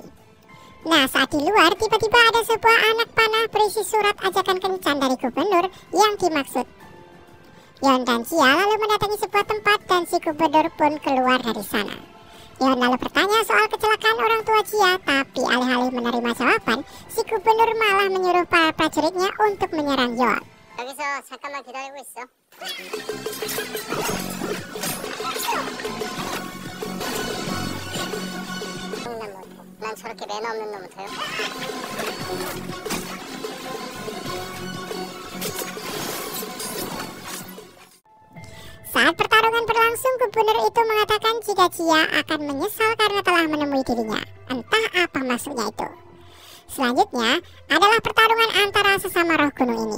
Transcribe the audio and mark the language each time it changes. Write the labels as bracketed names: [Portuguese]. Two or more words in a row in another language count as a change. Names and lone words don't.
[Indonesian] Nah, saat di luar tiba-tiba ada sebuah anak panah berisi surat ajakan kencan dari gubernur yang dimaksud. Yon dan Jia lalu mendatangi sebuah tempat dan si gubernur pun keluar dari sana. Yon lalu bertanya soal kecelakaan orang tua Jia, tapi alih-alih menerima jawaban, si gubernur malah menyuruh para prajuritnya untuk menyerang Yon. [Korean] 여기서 잠깐만 기다리고 있어. 난 저렇게 매너 없는 놈을 둬요? [Indonesian] Saat pertarungan berlangsung, gubernur itu mengatakan jika Jia akan menyesal karena telah menemui dirinya. Entah apa maksudnya itu. Selanjutnya adalah pertarungan antara sesama roh gunung ini.